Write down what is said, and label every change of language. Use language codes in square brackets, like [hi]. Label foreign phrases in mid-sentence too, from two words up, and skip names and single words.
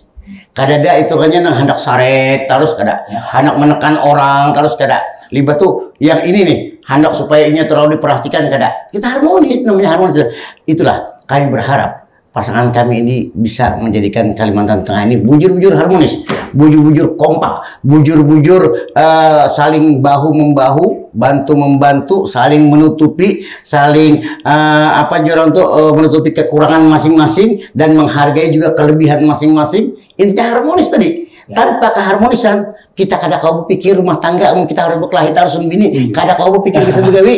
[bjn] Kadada itu kan yang hendak saret, terus kada hendak menekan orang, terus kada libat tuh yang ini nih, hendak supaya ini terlalu diperhatikan, kada. [id] Kita harmonis, namanya harmonis. Itulah kami berharap pasangan kami ini bisa menjadikan Kalimantan Tengah ini bujur-bujur harmonis, bujur-bujur kompak, bujur-bujur saling bahu-membahu, bantu-membantu, saling menutupi, saling menutupi kekurangan masing-masing dan menghargai juga kelebihan masing-masing. Intinya harmonis tadi. Ya. Tanpa keharmonisan, kita [bjn] kada kau [id] berpikir rumah tangga, kita harus berkelahi, harus membini, [bjn] kada kau [id] berpikir bisa begawi.